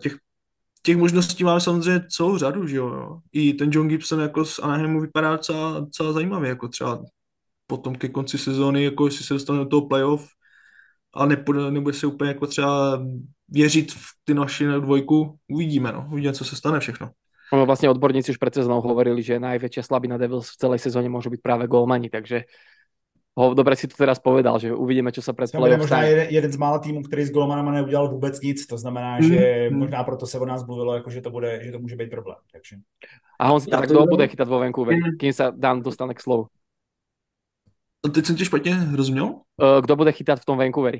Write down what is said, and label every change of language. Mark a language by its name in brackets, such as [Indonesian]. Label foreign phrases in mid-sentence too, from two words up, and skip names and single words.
[Czech] Těch možností máme samozřejmě celou řadu, že jo. I ten John Gibson jako z Anaheimu vypadá docela zajímavě, jako třeba potom ke konci sezóny, jako jestli se dostane do toho playoff, a nebude se úplně jako třeba věřit v ty naši dvojku, uvidíme, co se stane všechno. No, [Slovak] vlastne odborníci už pred sezónou hovorili, že najväčšia slabina Devils v celej sezóne môžu byť práve golmani, takže dobre si to teraz povedal, že uvidíme, čo sa pred playoff [Czech] možná jeden z mála týmů, který s golmanama neudělal vůbec nic, to znamená, že možná proto se o nás mluvilo, jako, že to může být problém. Takže. [Slovak] A on si tak kdo bude chytať vo Vancouveri, kým sa Dan dostane k slovu? [Czech] Teď jsem tě špatně rozuměl? Kdo bude chytat v tom Vancouveri?